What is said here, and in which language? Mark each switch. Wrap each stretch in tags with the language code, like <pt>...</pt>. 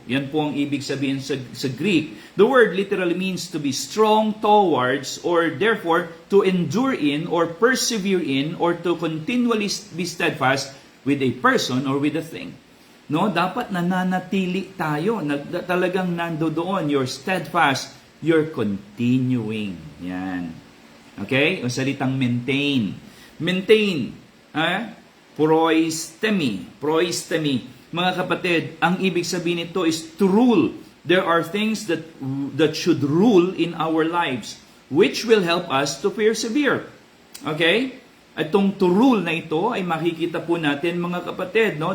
<tl>Yan po ang ibig sabihin sa Greek.</tl> <en>The word literally means to be strong towards or therefore to endure in or persevere in or to continually be steadfast with a person or with a thing.</en> <tl>No, dapat nananatili tayo. Talagang nandoon.</tl> <en>You're steadfast. You're continuing. Yan. Okay?</en> <tl>O salitang maintain. Maintain. Proistemi. Proistemi. Mga kapatid, ang ibig sabihin nito</tl> <en>is to rule. There are things that should rule in our lives, which will help us to persevere. Okay?</en> <tl>Itong to rule na ito ay makikita po natin, mga kapatid, no?</tl>